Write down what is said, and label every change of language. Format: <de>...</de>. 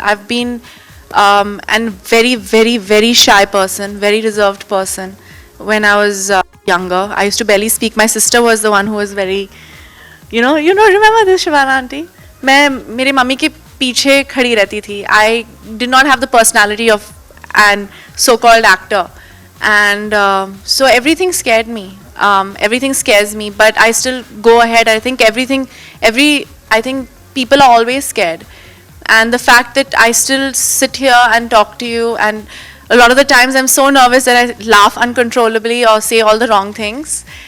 <en>I've been a very, very, very shy person, very reserved person. When I was younger, I used to barely speak. My sister was the one who was very, remember this, Shabana auntie?</en> <hi>मैं मेरे mummy के पीछे खड़ी रहती थी.</hi> <en>I did not have the personality of an so-called actor, and so everything scared me. Everything scares me, but I still go ahead. I think I think people are always scared, and the fact that I still sit here and talk to you, and a lot of the times I'm so nervous that I laugh uncontrollably or say all the wrong things.</en>